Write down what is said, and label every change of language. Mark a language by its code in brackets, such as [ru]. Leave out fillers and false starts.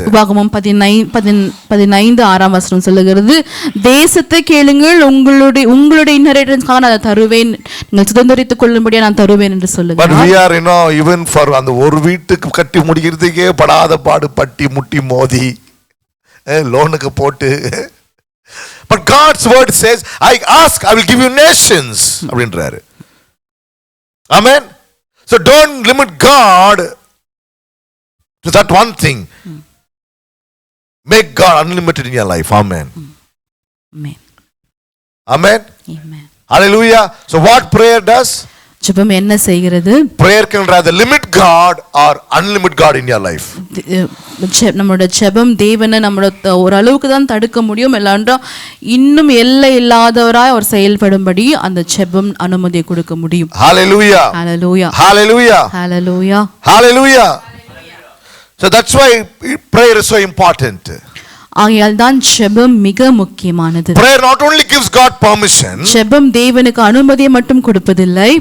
[ta] உபாகமம் 15:6 சொல்லுகிறது, தேசத்தை கேளுங்கள், உங்களுடைய இன்ஹெரிட்டன்ஸ்க்காக நான் தருவேன், நீங்கள் சுதந்தரித்துக் கொள்ளும்படியா நான் தருவேன் என்று சொல்லுகிறார். [en] But we are even for [ta] அந்த ஒரு வீட்டுக்கு கட்டி முடிக்கிறதுக்கே படாத பாடு பட்டி முட்டி மோதி லோனுக்கு போட்டு. [en] But God's word says, I ask, I will give you nations [ta] அப்படின்றாரு. [en] Amen. So don't limit God to that one thing. Make God unlimited in your life. Amen. Amen. Amen. Amen. Hallelujah. So what prayer does? [ta] ஜெபம் என்ன செய்கிறது? [en] Prayer can rather limit God or unlimit God in your life. [ta] நம்மளோட ஜெபம் தேவனை நம்மளோட ஒரு அளவுக்கு தான் தடுக்க முடியும், இல்லாண்டா இன்னும் எல்லை இல்லாதவராய் அவர் செயல்படும்படி அந்த ஜெபம் அனுமதியை கொடுக்க முடியும். [en] Hallelujah. Hallelujah. Hallelujah. Hallelujah. Hallelujah. So that's why prayer is so important. [ta] ஆகையால் தான் ஜெபம் மிக முக்கியமானது. [en] Prayer not only gives God permission, [ta] ஜெபம் தேவனுக்கு அனுமதியை மட்டும் கொடுப்பதில்லை,